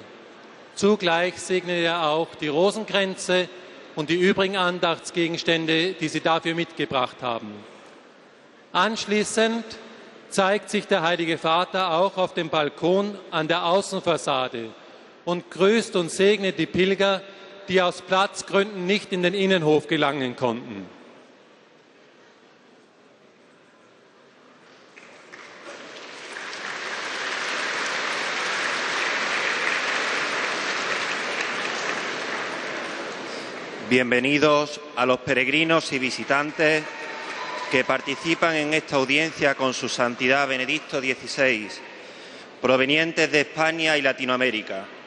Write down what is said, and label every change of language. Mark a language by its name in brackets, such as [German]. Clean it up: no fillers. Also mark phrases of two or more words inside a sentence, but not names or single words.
[German] Zugleich segnet er auch die Rosenkränze und die übrigen Andachtsgegenstände, die sie dafür mitgebracht haben. Anschließend zeigt sich der Heilige Vater auch auf dem Balkon an der Außenfassade und grüßt und segnet die Pilger, die aus Platzgründen nicht in den Innenhof gelangen konnten. [Spanish] Bienvenidos a los peregrinos y visitantes que participan en esta audiencia con su Santidad Benedicto XVI, provenientes de España y Latinoamérica.